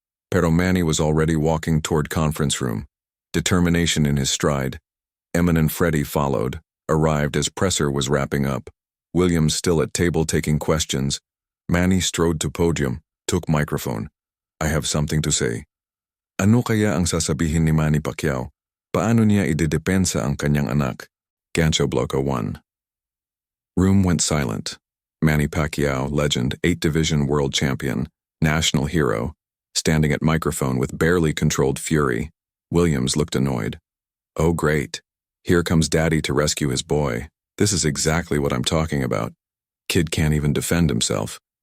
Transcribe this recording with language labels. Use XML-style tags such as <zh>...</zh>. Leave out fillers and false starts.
<tl>Pero</tl> <en>Manny was already walking toward conference room, determination in his stride. Eman and Freddy followed, arrived as presser was wrapping up. Williams still at table taking questions. Manny strode to podium, took microphone. I have something to say.</en> <tl>Ano kaya ang sasabihin ni Manny Pacquiao? Paano niya idedepensa ang kanyang anak?</tl> <en>Gancho Bloco 1. Room went silent. Manny Pacquiao, legend, 8-division world champion, national hero, standing at microphone with barely controlled fury. Williams looked annoyed. Oh great. Here comes daddy to rescue his boy. This is exactly what I'm talking about. Kid can't even defend himself.</en>